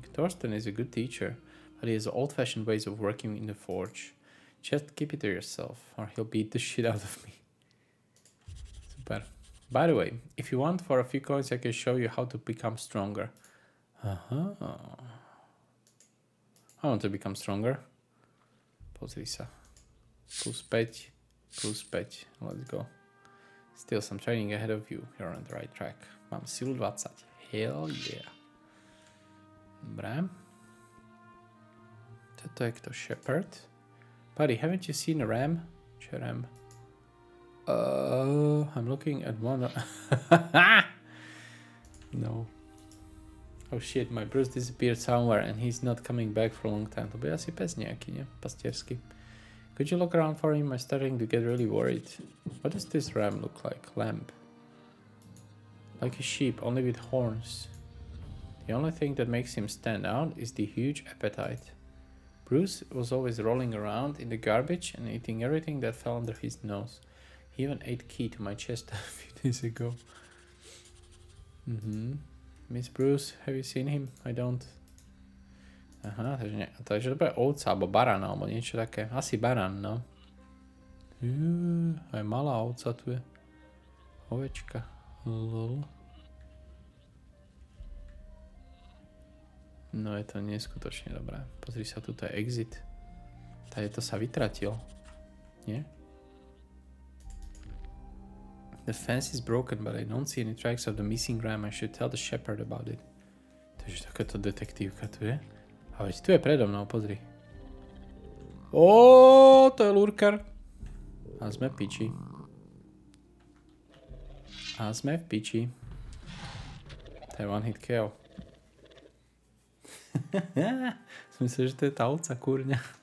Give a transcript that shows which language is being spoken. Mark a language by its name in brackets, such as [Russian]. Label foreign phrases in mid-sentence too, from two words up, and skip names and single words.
[English] Thorsten is a good teacher, but he has old-fashioned ways of working in the forge. Just keep it to yourself, or he'll beat the shit out of me. Super. By the way, if you want for a few coins, I can show you how to become stronger. Aha. I want to become stronger. [Slovak] Pozri sa. [English] Plus 5. Plus 5. Let's go. Still some training ahead of you. You're on the right track. [Slovak] Mám silu 20. [English] Hell yeah. [Slovak] Dobre. Toto je kto? [English] Shepherd? Buddy, haven't you seen a ram? [Slovak] Čo je [English] ram? I'm looking at one. No. Oh shit, my Bruce disappeared somewhere and he's not coming back for a long time. [Slovak] To bude asi pes nejaký, ne? Pastiersky. [English] Could you look around for him? I'm starting to get really worried. What does this ram look like? Lamb. Like a sheep, only with horns. The only thing that makes him stand out is the huge appetite. Bruce was always rolling around in the garbage and eating everything that fell under his nose. He even ate key to my chest a few days ago. Miss Bruce, have you seen him? I don't. [Slovak] Aha, takže to bude ovca, alebo barán, alebo niečo také. Asi barán, no. Aj malá ovca tu je. Ovečka. Lol. No je to neskutočne dobré. Pozri sa, tuto je exit. Tady to sa vytratil. Nie? [English] The fence is broken, but I don't see any tracks of the missing ram. I should tell the shepherd about it. [Slovak] Takže takáto detektívka tu je. A veď tu je predo mnou, pozri. Ó, to je lurker. A sme v piči. A sme v piči. To je [English] one hit kill. [Slovak] Myslím, že to je tá ovca, kurňa.